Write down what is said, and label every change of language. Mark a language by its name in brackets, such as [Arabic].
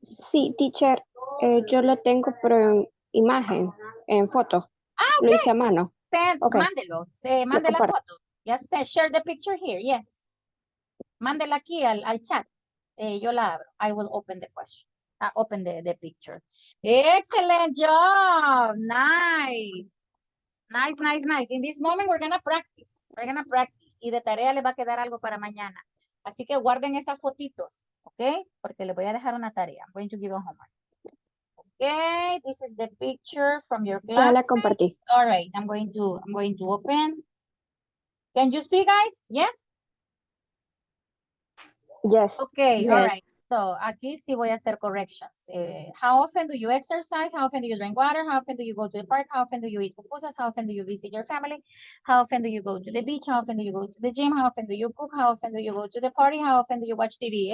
[Spanish] Sí, teacher, yo lo tengo, pero en imagen, en foto. [English] Okay. [Spanish] Lo hice a mano. Okay. Mándelo, mande la foto. Yes, share the picture here, yes. Mándela aquí al chat. Yo la abro. [English] I will open the question. Open the picture. Excellent job. Nice. Nice. In this moment, we're gonna practice. [Spanish] Y de tarea les va a quedar algo para mañana. Así que guarden esas fotitos, ¿ok? Porque les voy a dejar una tarea. [English] I'm going to give a homework. Okay, this is the picture from your class. [Spanish] Ya la compartí. [English] All right, I'm going to open. Can you see, guys? Yes? Yes. Okay, all Yes. right. [Spanish] So, aquí sí voy a hacer corrections. [English] How often do you exercise? How often do you drink water? How often do you go to the park? How often do you eat pupusas? How often do you visit your family? How often do you go to the beach? How often do you go to the gym? How often do you cook? How often do you go to the party? How often do you watch TV?